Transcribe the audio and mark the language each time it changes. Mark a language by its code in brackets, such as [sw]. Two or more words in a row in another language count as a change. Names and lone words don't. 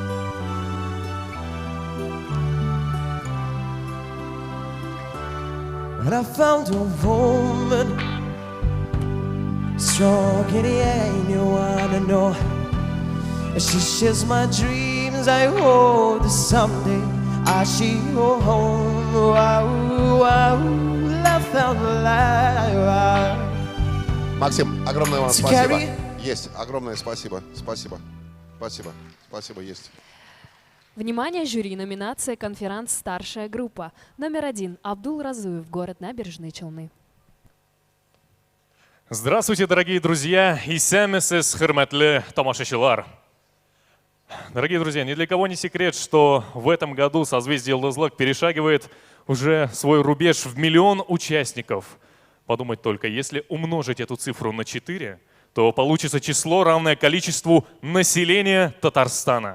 [en] And I found a woman strong in the end, you wanna know. She shares my dreams, I hope that someday I see her home. Wow, wow, love found life. [ru] Максим, огромное вам спасибо. Есть, огромное спасибо. Спасибо. Спасибо. Спасибо, есть. Внимание, жюри, номинация «Конферанс. Старшая группа». Номер 1. Абдул Разуев, город Набережные Челны. Здравствуйте, дорогие друзья и [tt] сәмесіз хөрмәтле тамашачылар. [ru] Дорогие друзья, ни для кого не секрет, что в этом году созвездие Йылдызлык перешагивает уже свой рубеж в 1 миллион участников. Подумать только, если умножить эту цифру на 4, то получится число, равное количеству населения Татарстана.